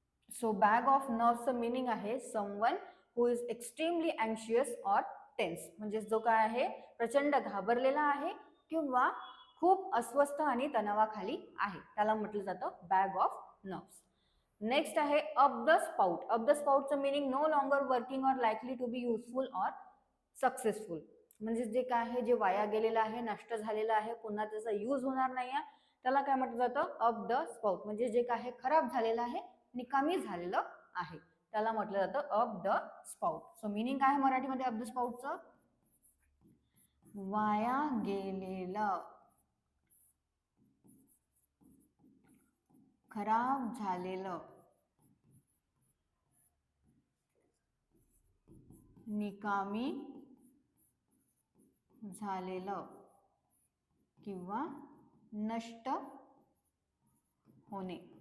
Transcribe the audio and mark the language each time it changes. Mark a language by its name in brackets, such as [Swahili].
[English] So bag of नर्व्सचं meaning आहे someone who is extremely अँशियस or tense. [Marathi] म्हणजे जो काय आहे प्रचंड घाबरलेला आहे किंवा खूप अस्वस्थ आणि तणावाखाली आहे, त्याला म्हटलं जातं बॅग ऑफ नर्व्स. नेक्स्ट आहे up the spout. [English] Up the स्पाउटचं meaning no longer working or likely to be useful or successful. [Marathi] म्हणजे जे काय आहे, जे वाया गेलेलं आहे, नष्ट झालेलं आहे, पुन्हा त्याचा यूज होणार नाही आहे, त्याला काय म्हटलं जातं, अप द स्पाउट. म्हणजे जे काय आहे, खराब झालेलं आहे, निकामी झालेलं आहे, त्याला म्हटलं जातं up the spout. So meaning काय आहे मराठीमध्ये अप द स्पाउटचं? वाया गेलेलं, खराब झालेलं, निकामी झालेलं किंवा नष्ट होणे.